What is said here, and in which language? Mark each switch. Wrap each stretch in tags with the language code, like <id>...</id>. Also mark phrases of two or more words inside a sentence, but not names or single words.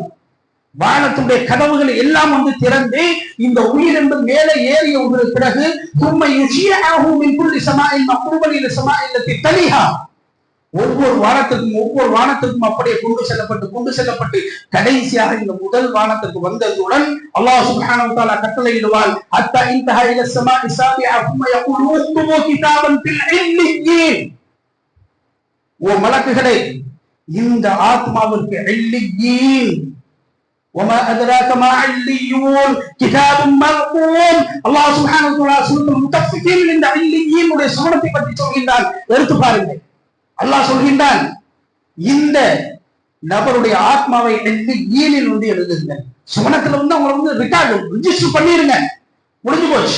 <ta>வானத்துடைய கதவுகள் எல்லாம் திறந்து இந்த உயிர் என்பது மேலே ஏறிய பிறகு ஒவ்வொரு வானத்திற்கும் அப்படியே கொண்டு செல்லப்பட்டு கடைசியாக இந்த முதல் வானத்திற்கு வந்ததுடன் அல்லாஹ்</ta> <ar>سبحانه و تعالى</ar> <ta>கட்டளையிடுவார்,</ta> <ar>حتى انتهى إلى السماء السابعة ثم يقول اكتبوا كتابا في العليين.</ar> <ta>ஓ மலக்குகளே, இந்த ஆத்மாவிற்கு இல்லியீன்,</ta> <ar>وما أدراك ما عليون كتاب مرقوم.</ar> <ta>அல்லாஹ்</ta> <ar>سبحانه و تعالى</ar> <ta>சூரத்துல் முத்தஃபிஃபின் இந்த இல்லியீன் உடைய சுவனத்தை பற்றி சொல்கின்றான். எடுத்து பாருங்கள், அல்லாஹ் சொல்கின்றான், இந்த நபருடைய ஆத்மாவை இல்லியீனில் எழுதுங்க. சுவனத்துல அவங்க</ta> <en>record register</en> <ta>பண்ணிருங்க. முடிஞ்சு போச்சு.</ta>